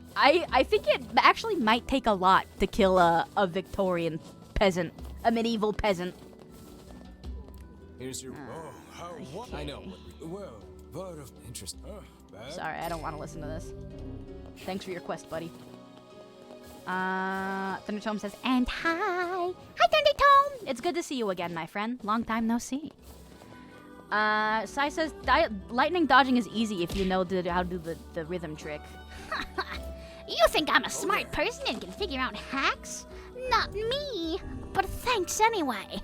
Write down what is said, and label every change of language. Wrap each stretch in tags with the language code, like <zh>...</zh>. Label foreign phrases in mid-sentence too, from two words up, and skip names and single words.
<en>I think it actually might take a lot to kill a Victorian peasant, a medieval peasant. Here's your... what? I know. Well, but of interest. Sorry, I don't want to listen to this. Thanks for your quest, buddy. Thundertome says, and hi. Hi, Thundertome. It's good to see you again, my friend. Long time no see. Sai says, lightning dodging is easy if you know how to do the rhythm trick. You think I'm a smart person and can figure out hacks? Not me. But thanks anyway.</en>